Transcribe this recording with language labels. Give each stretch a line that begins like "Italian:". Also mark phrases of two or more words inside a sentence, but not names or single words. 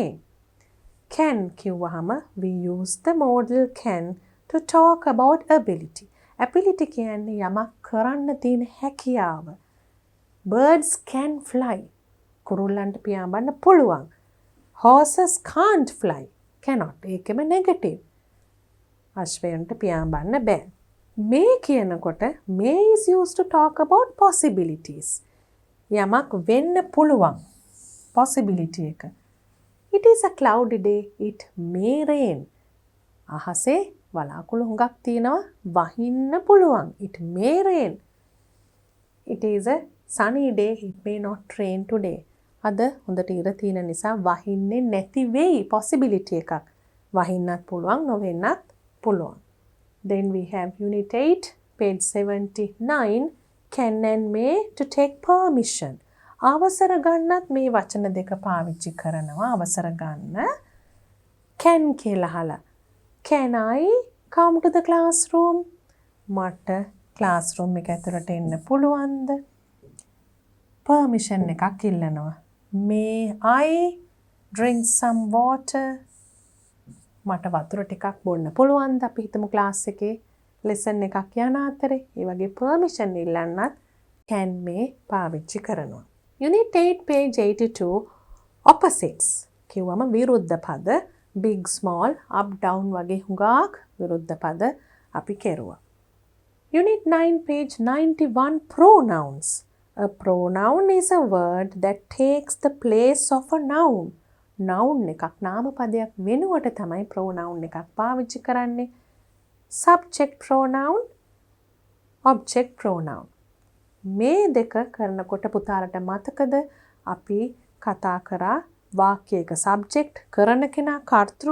English: Can කිව්වහම we use the modal can to talk about ability.
Sinhala: Ability කියන්නේ යමක් කරන්න තියෙන හැකියාව.
English: Birds can fly.
Sinhala: කුරුල්ලන්ට පියාඹන්න පුළුවන්.
English: Horses can't fly. Cannot.
Sinhala: ඒකෙම negative. අශ්වයන්ට පියාඹන්න බෑ.
English: May කියනකොට may is used to talk about possibilities.
Sinhala: යමක් වෙන්න පුළුවන්. Possibility එක.
English: It is a cloudy day. It may rain.
Sinhala: අහසේ වලාකුළු හුඟක් තියෙනවා. වහින්න පුළුවන්.
English: It may rain. It is a sunny day. It may not rain today.
Sinhala: අද හොඳට ඉර තියෙන නිසා වහින්නේ නැති වෙයි. Possibility එකක්. වහින්නත් පුළුවන්, නොවෙන්නත් පුළුවන්.
English: Then we have Unit 8, page 79, can and may to take permission.
Sinhala: අවසර ගන්නත් මේ වචන දෙක පාවිච්චි කරනවා. අවසර ගන්න can කියලා අහලා.
English: Can I come to the classroom?
Sinhala: මට classroom එක ඇතුළට එන්න පුළුවන්ද? permission එකක් ඉල්ලනවා.
English: May I drink some water?
Sinhala: මට වතුර ටිකක් බොන්න පුළුවන්ද? අපි හිතමු ක්ලාස් එකේ lesson එකක් යන අතරේ ඒ වගේ permission ඉල්ලන්නත්
English: can may
Sinhala: පාවිච්චි කරනවා.
English: Unit 8, page 82, opposites.
Sinhala: කිව්වම විරුද්ධ පද,
English: big, small, up, down
Sinhala: වගේ හුඟක් විරුද්ධ පද අපි කෙරුවා.
English: Unit 9, page 91, pronouns. A pronoun is a word that takes the place of a noun.
Sinhala: noun එකක් නාම පදයක් වෙනුවට තමයි pronoun එකක් පාවිච්චි කරන්නේ.
English: subject pronoun, object pronoun.
Sinhala: මේ දෙක කරනකොට පුතාලට මතකද අපි කතා කරා වාක්‍යයක subject කරන කෙනා කර්තෘ.